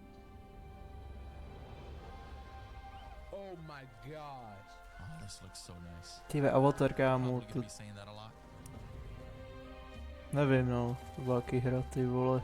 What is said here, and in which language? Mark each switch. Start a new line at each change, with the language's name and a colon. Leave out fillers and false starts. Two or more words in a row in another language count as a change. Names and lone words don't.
English: Oh my gosh. Oh, this looks so nice.
Czech: Tyve, Avatar, kámo, to... Nevím, no, velký hra, ty vole.